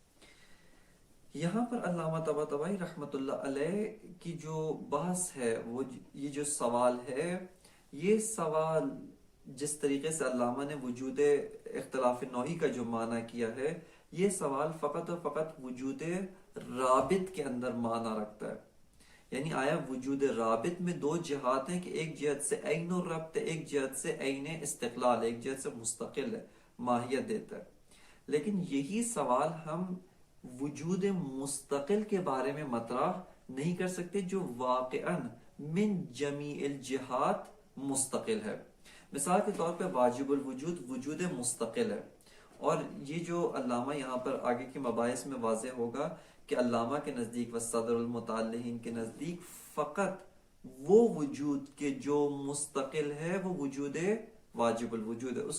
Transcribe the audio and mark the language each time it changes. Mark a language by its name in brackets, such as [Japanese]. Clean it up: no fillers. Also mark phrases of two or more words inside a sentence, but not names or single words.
[Urdu] یہاں پر علامہ طباطبائی رحمۃ اللہ علیہ کی جو بحث ہے، وہ یہ جو سوال ہے یہ سوال جس طریقے سے علامہ نے وجود اختلاف نوعی کا جو معنی کیا ہے، یہ سوال فقط اور فقط وجود رابط کے اندر معنی رکھتا ہے. یعنی آیا وجود رابط میں دو جہات ہیں کہ ایک جہت سے عین الربط ہے، ایک جہت سے عین استقلال ہے، ایک جہت سے مستقل ہے، ماہیت دیتا ہے. لیکن یہی سوال ہم وجود مستقل کے بارے میں مطرح نہیں کر سکتے جو واقعاً [Arabic] من جمیع الجہات [Urdu] مستقل ہے. مثال کے طور پہ واجب الوجود وجود مستقل ہے، اور یہ جو علامہ یہاں پر آگے کے مباحث میں واضح ہوگا کہ علامہ کے نزدیک و صدر المتعلقین کے نزدیک فقط وہ وجود کے جو مستقل ہے وہ وجود واجب الوجود ہے.